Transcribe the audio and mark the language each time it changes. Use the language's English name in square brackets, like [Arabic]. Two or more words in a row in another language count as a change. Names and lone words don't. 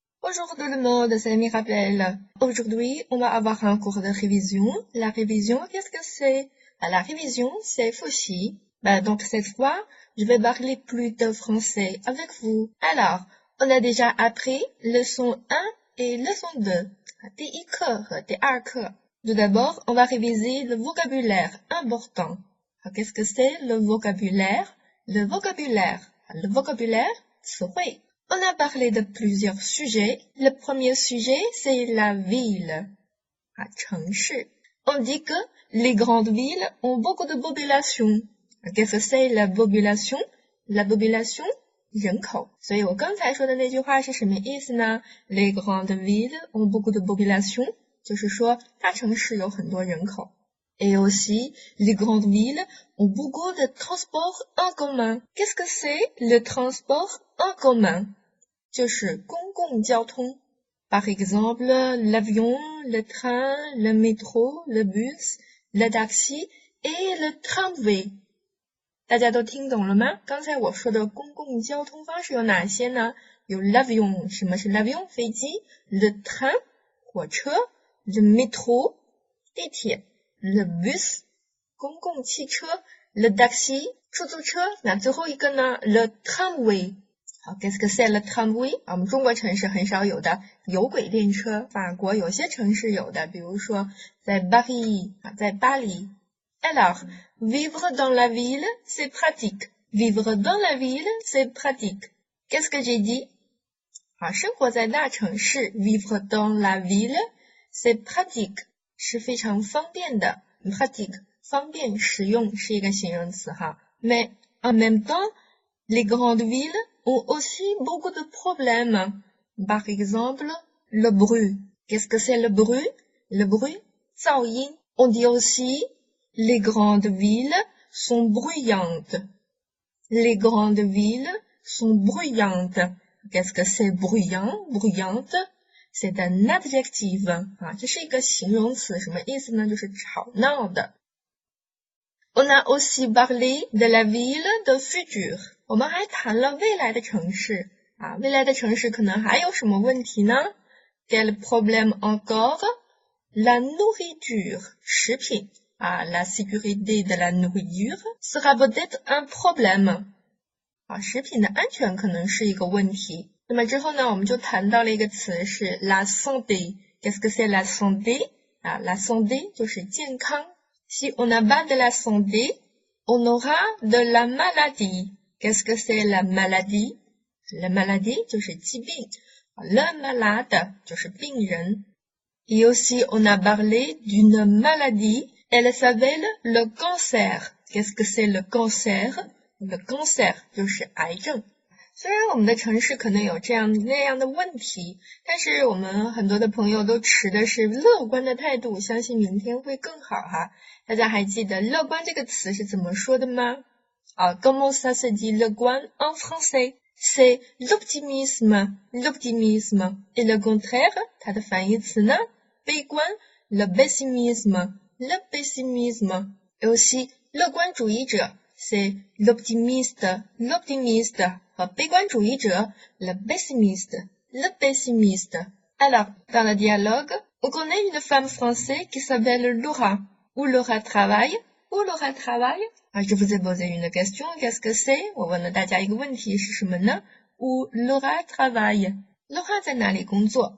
[French] Bonjour tout le monde, c'est Mirabelle. Aujourd'hui, on va avoir un cours de révision. La révision, qu'est-ce que c'est? La révision, c'est Fuxi. Donc cette fois, je vais parler plus de français avec vous. Alors, on a déjà appris leçon 1 et leçon 2. [Chinese] 第一课和第二课. [French] Tout d'abord, on va réviser le vocabulaire important. Qu'est-ce que c'est le vocabulaire? Le vocabulaire, [Chinese] 词汇. [French] On a parlé de plusieurs sujets. Le premier sujet, c'est la ville. [Chinese] 城市. [French] On dit que les grandes villes ont beaucoup de population. Qu'est-ce que c'est la population? La population, [Chinese] 人口。所以我刚才说的那句话是什么意思呢？ [French] Les grandes villes ont beaucoup de population. [Chinese] 就是说大城市有很多人口。 [French] Et aussi, les grandes villes ont beaucoup de transports en commun. Qu'est-ce que c'est le transport en commun? [Chinese] 就是公共交通。 [French] Par exemple, l'avion, le train, le métro, le bus, le taxi et le tramway. [Chinese] 大家都听懂了吗？刚才我说的公共交通方式有哪些呢？有 l'avion， 什么是 l'avion？ 飞机 ， [French] le train， [Chinese] 火车 ， [French] le métro， [Chinese] 地铁 ， [French] le bus， [Chinese] 公共汽车 ， [French] le taxi， [Chinese] 出租车。那最后一个呢 ， [French] le tramway。好 ，qu'est-ce que c'est le tramway？ [Chinese] 我们中国城市很少有的有轨电车，法国有些城市有的，比如说在巴黎在巴黎。 [French] Alors, vivre dans la ville, c'est pratique. Vivre dans la ville, c'est pratique. Qu'est-ce que j'ai dit? 好， [Chinese] 生活在大城市 [French] vivre dans la ville, c'est pratique. [Chinese] 是非常方便的 [French] pratique [Chinese] 方便实用是一个形容词哈。 [French] Mais en même temps, les grandes villes ont aussi beaucoup de problèmes. Par exemple, le bruit. Qu'est-ce que c'est le bruit? Le bruit, 噪音。On dit aussi les grandes villes sont bruyantes. Les grandes villes sont bruyantes. Qu'est-ce que c'est bruyant? Bruyante, c'est un adjectif. [Chinese] 这是一个形容词，什么意思呢？就是吵闹的。 [French] On a aussi parlé de la ville de futur. [Chinese] 我们还谈了未来的城市。未来的城市可能还有什么问题呢？ [French] Quel problème encore? La nourriture, 食品。La sécurité de la nourriture sera peut-être un problème. [Chinese] 食品的安全可能是一个问题。那么之后呢，我们就谈到了一个词是 [French] la santé. Qu'est-ce que c'est la santé? La santé [Chinese] 就是健康。 [French] Si on n'a pas de la santé, on aura de la maladie. Qu'est-ce que c'est la maladie? La maladie [Chinese] 就是疾病。 [French] Le malade [Chinese] 就是病人。 [French] Et aussi, on a parlé d'une maladie.Elle s'appelle le cancer. Qu'est-ce que c'est le cancer? Le cancer [Chinese] 就是癌症。虽然我们的城市可能有这样那样的问题，但是我们很多的朋友都持的是乐观的态度，相信明天会更好哈。大家还记得乐观这个词是怎么说的吗 ？ [French] Comment ça se dit 乐观 en français? C'est l'optimisme. L'optimisme. Et le contraire, [Chinese] 它的反义词呢？悲观 [French] le pessimisme.Le pessimisme. Et aussi, 乐观主义者 c'est l'optimiste. L'optimiste. [Chinese] 和悲观主义者 [French] le pessimiste. Le pessimiste. Alors, dans le dialogue, on connaît une femme française qui s'appelle Laura. Où Laura travaille? Où Laura travaille? Je vous ai posé une question. Qu'est-ce que c'est? [Chinese] 我问了大家一个问题是什么呢？ [French] Où Laura travaille? [Chinese] Laura 在哪里工作？